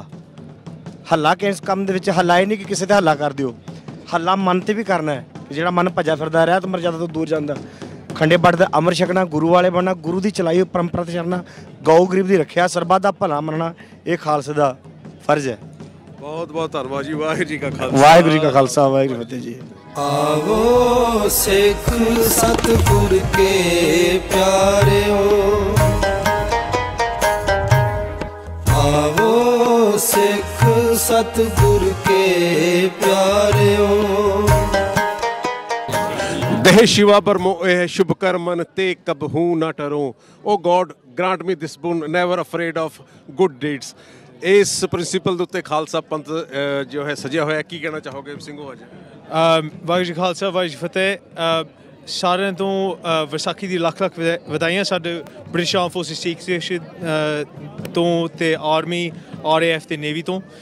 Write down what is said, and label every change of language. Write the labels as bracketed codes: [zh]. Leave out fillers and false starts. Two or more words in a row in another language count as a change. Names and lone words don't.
[pa] ਹੱਲਾ ਕਿਸ ਕੰਮ ਦੇ ਵਿੱਚ ਹੱਲਾ ਇਹ ਨਹੀਂ ਕਿ ਕਿਸੇ ਤੇ ਹੱਲਾ ਕਰ ਦਿਓ, ਹੱਲਾ ਮਨ ਤੇ ਵੀ ਕਰਨਾ ਹੈ। ਜਿਹੜਾ ਮਨ ਭੱਜਾ ਫਿਰਦਾ ਰਿਹਾ ਤਾਂ ਮਰਜ਼ਾਦਾ ਤੋਂ ਦੂਰ ਜਾਂਦਾ। ਖੰਡੇ ਬਾਟ ਦਾ ਅੰਮ੍ਰਿਤ ਛਕਣਾ, ਗੁਰੂ ਵਾਲੇ ਬਣਨਾ, ਗੁਰੂ ਦੀ ਚਲਾਈ ਹੋਈ ਪਰੰਪਰਾ ਤੇ ਚੱਲਣਾ, ਗਊ ਗਰੀਬ ਦੀ ਰੱਖਿਆ, ਸਰਬੱਤ ਦਾ ਭਲਾ ਮੰਨਣਾ, ਇਹ ਖਾਲਸੇ ਦਾ ਫਰਜ਼ ਹੈ। ਬਹੁਤ ਬਹੁਤ ਧੰਨਵਾਦ ਜੀ। ਵਾਹਿਗੁਰੂ ਜੀ ਕਾ ਖਾਲਸਾ, ਵਾਹਿਗੁਰੂ ਜੀ ਕਾ ਖਾਲਸਾ, ਵਾਹਿਗੁਰੂ ਫਤਿਹ ਜੀ। ਆਵੋ ਸਿਖ ਸਤਗੁਰ ਕੇ ਪਿਆਰੇਓ, ਆਵੋ ਸਿਖ ਸਤਗੁਰ ਕੇ ਪਿਆਰੇਓ। [bra] देह शिवा पर मोह शुभ कर मन ते कबहू ना टरो। [en] O God grant me this boon, never afraid of good deeds। [pa] इस प्रिंसिपल ਦੇ ਉੱਤੇ ਖਾਲਸਾ ਪੰਥ ਜੋ ਹੈ ਸਜਿਆ ਹੋਇਆ, ਕੀ ਕਹਿਣਾ ਚਾਹੋਗੇ ਸਿੰਘੋ ਅੱਜ? ਵਾਹਿਗੁਰੂ ਜੀ ਖਾਲਸਾ, ਵਾਹਿਗੁਰੂ ਜੀ ਫਤਿਹ। ਸਾਰਿਆਂ ਤੋਂ ਵਿਸਾਖੀ ਦੀ ਲੱਖ ਲੱਖ ਵਧਾਈਆਂ ਸਾਡੇ ਬ੍ਰਿਟਿਸ਼ ਆਰਮ ਫੋਰਸਿਸ ਸਿੱਖ ਸਟੇਸ਼ਨ ਤੋਂ ਤੇ ਆਰਮੀ RAF ਤੇ ਨੇਵੀ ਤੋਂ।